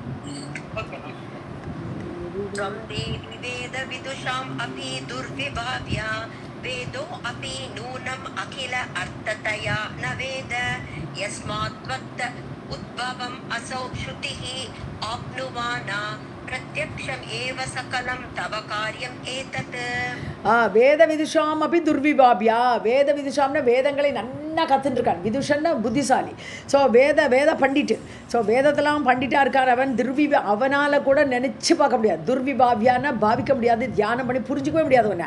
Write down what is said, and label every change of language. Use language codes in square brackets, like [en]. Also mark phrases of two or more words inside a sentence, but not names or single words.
[sa] त्वं देवी वेदविदुषाम् अपि दुर्विभाव्या वेदो अपि नूनम् अखिल अर्थतया न वेद यस्मात् त्वत् उद्भवम् असौ श्रुतिः आप्नुवाना प्रत्यक्षम् एव सकलं तव कार्यम् एतत्. वेद विदुषाम् अपि दुर्विभाव्या. वेद विदुषाम् [ta] வேதங்களை நன்னா கற்றுட்டுருக்கான். விதுஷன்னா புத்திசாலி. ஸோ வேத பண்டிட்டு. ஸோ வேதத்தெல்லாம் பண்டிட்டாக இருக்கார் அவன். அவனால் கூட நினச்சி பார்க்க முடியாது. துர்விபாபியான்னா பாவிக்க முடியாது, தியானம் பண்ணி புரிஞ்சிக்கவே முடியாது ஒன்று.